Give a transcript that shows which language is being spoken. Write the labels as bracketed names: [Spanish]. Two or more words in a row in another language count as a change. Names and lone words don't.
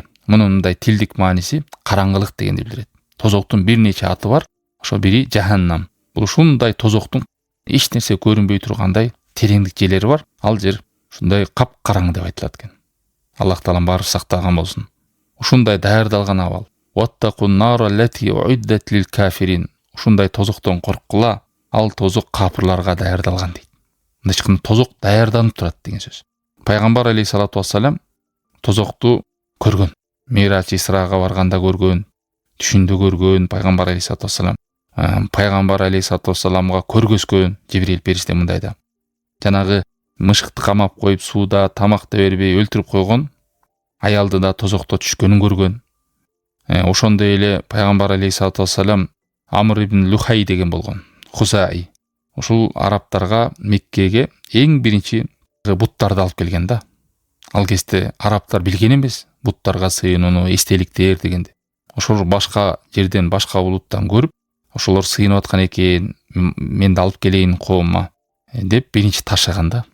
[Kyrgyz] Мунун мындай тилдик мааниси караңгылык дегенди билдирет. Тозоктун бир нече аты бар. Ошо бири жаханнам. Бул ушундай тозоктун эч нерсе көрүнбөй тургандай тереңдик жерлери бар. Ал жер ушундай кап караң деп айтылат экен. Аллах Таалам бары сактаган болсун. Ушундай даярдалган абал. [Arabic] واتقوا النار التي أعدت للكافرين. [Kyrgyz] Ушундай тозоктон корккула, ал тозок капырларга даярдалган дейт. Мындайча тозок даярданып турат деген сөз. Пайгамбар [Arabic] عليه الصلاة والسلام [Kyrgyz] тозокту көргөн. Мирач Исрага барганда көргөн, түшүндө көргөн пайгамбар [Arabic] عليه الصلاة والسلام. [Kyrgyz] Пайгамбар [Arabic] عليه الصلاة والسلام [Kyrgyz] көргөзгөн Жибрил периште мындайда. Жанагы мышыкты камап коюп сууда тамак да бербей өлтүрүп койгон аялды да тозокто түшкөнүн көргөн. Ошондой эле пайгамбар [Arabic] عليه الصلاة والسلام [Kyrgyz] Амр ибн Лухай деген болгон. Хусаи. Ушул араптарга Меккеге эң биринчи буттарды алып келген да. Ал кезде араптар билген эмес буттарга сыйынууну, эстеликтер дегенди. Ошол башка жерден, башка улуттан көрүп, ошолор сыйынып аткан экен, мен да алып келейин коомма деп биринчи ташыган да.